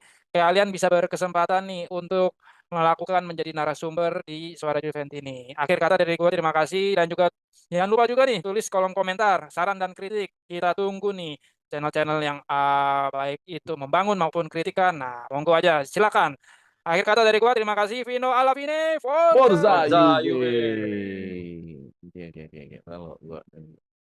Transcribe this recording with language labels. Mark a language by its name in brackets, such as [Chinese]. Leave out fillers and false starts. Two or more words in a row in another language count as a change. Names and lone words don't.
[Indonesian] Kalian bisa berkesempatan nih untuk melakukan menjadi narasumber di Suara Juventus ini. Akhir kata dari gua terima kasih dan juga jangan lupa juga nih tulis kolom komentar saran dan kritik. Kita tunggu nih channel-channel yang baik itu membangun maupun kritikan. Nah, monggo aja, silakan. Akhir kata dari gua, terima kasih. [Italian] Vino alla fine, Forza Forza! Forza Juve. Juve. [Indonesian] Oke, oke, oke, oke. Kalau gua